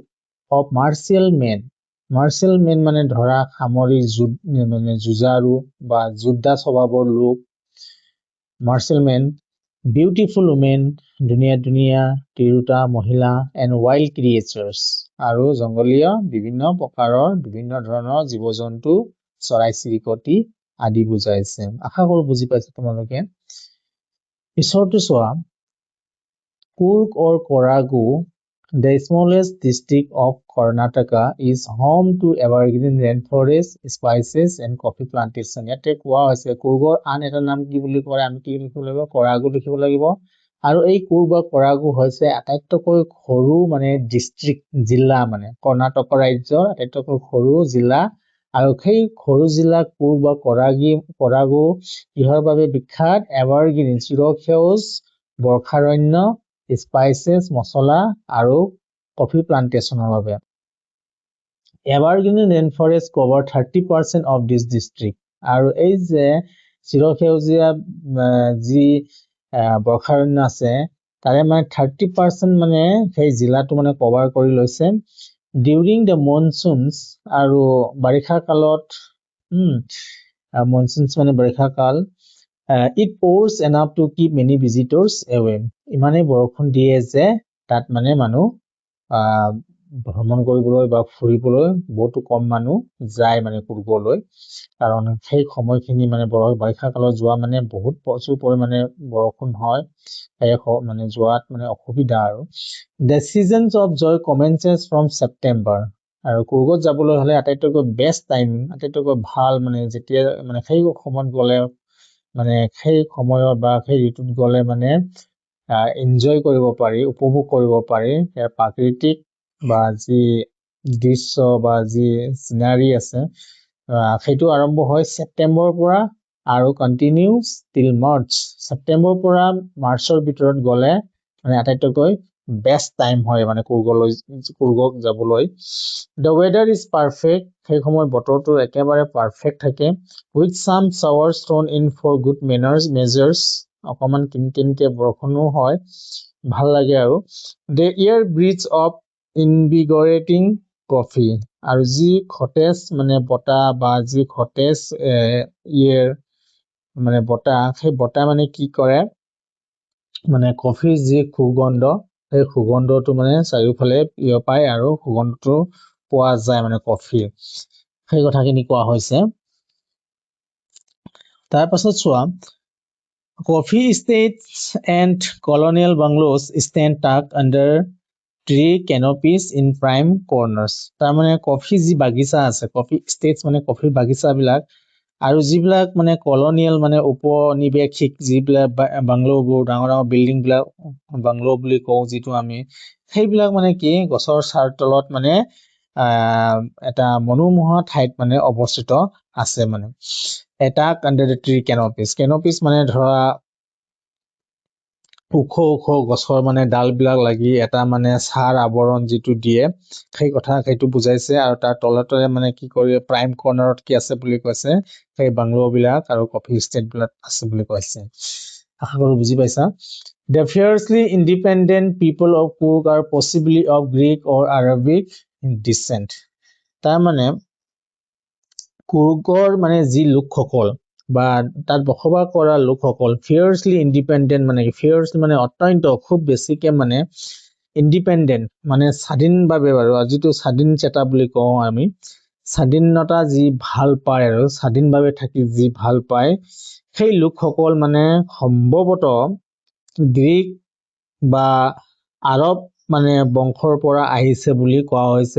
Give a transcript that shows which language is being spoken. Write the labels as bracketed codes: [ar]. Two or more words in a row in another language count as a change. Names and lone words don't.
[en] of martial men [as] মানে ধৰা সামৰিক মানে যুঁজাৰু বা যোদ্ধা স্বভাৱৰ লোক [en] martial men beautiful women [as] ধুনীয়া তিৰোতা মহিলা [en] and wild creatures [as] আৰু জংগলীয় বিভিন্ন প্ৰকাৰৰ বিভিন্ন ধৰণৰ জীৱ জন্তু চৰাই চিৰিকটি আদি বুজাইছে আশা কৰো বুজি পাইছে তোমালোকে পিছৰটো চোৱা [en] কুৰ্গ or Kodagu the smallest district of Karnataka is home to evergreen rainforest spices and coffee [as] plantation ইয়াতে কোৱা হৈছে কুৰ্গৰ আন এটা নাম কি বুলি কয় আমি কি লিখিব লাগিব কৰাগু লিখিব লাগিব আৰু এই কুৰ্গ বা কৰাগু হৈছে আটাইতকৈ সৰু মানে ডিস্ট্ৰিক্ট জিলা মানে কৰ্ণাটক ৰাজ্যৰ আটাইতকৈ সৰু জিলা আৰু সেই সৰু জিলা কুৰ্গ বা কৰাগু ইহৰ বাবে বিখ্যাত এভাৰগ্ৰীন চিৰসেউজ বৰ্ষাৰণ্য স্পাইচেছ মছলা আৰু [en] coffee plantation [as] বাবে [en] evergreen rainforest cover 30% of this district [as] আৰু এই যে চিৰসেউজীয়া যি বৰ্ষাৰণ্য আছে তাৰে মানে 30% মানে সেই জিলাটো মানে কভাৰ কৰি লৈছে [en] during the monsoons [as] আৰু বাৰিষা কালত monsoons মানে বাৰিষা কাল [en] it pours enough to keep many visitors away [as] ইমানে বৰষুণ দিয়ে যে তাত মানে মানুহ ভ্ৰমণ কৰিবলৈ বা ফুৰিবলৈ বহুতো কম মানুহ যায় মানে কুৰ্গলৈ কাৰণ সেই সময়খিনি মানে বাৰিষা কালত যোৱা মানে বহুত প্ৰচুৰ পৰিমাণে বৰষুণ হয় মানে যোৱাত মানে অসুবিধা আৰু [en] the seasons of joy commences from September [as] আৰু কুৰ্গত যাবলৈ হলে আটাইতকৈ [en] best time [as] আটাইতকৈ ভাল মানে যেতিয়া মানে সেই সময়ত গলে মানে সেই সময়ত বা সেই ঋতুত গলে মানে এনজয় কৰিব পাৰি উপভোগ কৰিব পাৰি ইয়াৰ প্ৰাকৃতিক বা যি দৃশ্য বা যি সিনাৰী আছে সেইটো আৰম্ভ হয় ছেপ্টেম্বৰৰ পৰা আৰু [en] continues till March [as] ছেপ্টেম্বৰৰ পৰা মাৰ্চৰ ভিতৰত গলে মানে আটাইতকৈ [en] best time [as] হয় মানে কুৰ্গক যাবলৈ [en] the weather is perfect [as] সেই সময়ত বতৰটো একেবাৰে পাৰফেক্ট থাকে [en] with some showers thrown in for good measures অকমান [as] কিনকিনকে বৰষুণো হয় ভাল লাগে আৰু [en] the air breathes of invigorating coffee [as] আৰু যি খতেজ মানে বতাহ বা যি খতেজ এয়াৰ মানে বতাহ সেই বতাহ মানে কি কৰে মানে কফিৰ যি সুগন্ধ সেই সুগন্ধটো মানে চাৰিওফালে পায় আৰু সুগন্ধটো পোৱা যায় মানে কফি সেই কথাখিনি কোৱা হৈছে তাৰ পাছত চোৱা [en] coffee estates and colonial bungalows stand tucked under tree canopies in prime corners. [as] তাৰমানে কফি যি বাগিচা আছে, [en] coffee estates [as] মানে কফিৰ বাগিচা বিলাক, আৰু যিবিলাক মানে কলনিয়েল মানে উপনিৱেশিক যিবিলাক বাংলোবোৰ, ডাঙৰ ডাঙৰ বিল্ডিং বিলাক বাংলো বুলি কওঁ যিটো আমি, সেইবিলাক মানে কি গছৰ ছাঁৰ তলত মানে এটা মনোমোহা ঠাইত মানে অৱস্থিত আছে মানে। এটা [en] under the tree canopies, [as] কেনপিছ মানে ধৰা ওখ ওখ গছৰ মানে ডাল বিলাক লাগি এটা মানে ছাঁৰ আৱৰণ যিটো দিয়ে, সেই কথা সেইটো বুজাইছে। আৰু তাৰ তলতে মানে কি কৰি [en] prime corner [as] কি আছে বুলি কৈছে, সেই বাংলো বিলাক আৰু [en] coffee estate [as] বিলাক আছে বুলি কৈছে। আশা কৰো বুজি পাইছা। [en] The fiercely independent people of Coorg are possibly of Greek or Arabic descent. [as] তাৰমানে কুৰ্গৰ মানে যি লোকসকল বা তাত বসবাস কৰা লোকসকল [en] fiercely independent, [as] মানে ফিয়াৰ্চলি মানে অত্যন্ত খুব বেছিকে মানে ইণ্ডিপেণ্ডেণ্ট মানে স্বাধীনভাৱে, বাৰু যিটো স্বাধীন চেতা বুলি কওঁ আমি, স্বাধীনতা যি ভাল পায় আৰু স্বাধীনভাৱে থাকি যি ভাল পায়, সেই লোকসকল মানে সম্ভৱতঃ গ্ৰীক বা আৰব মানে বংশৰ পৰা আহিছে বুলি কোৱা হৈছে।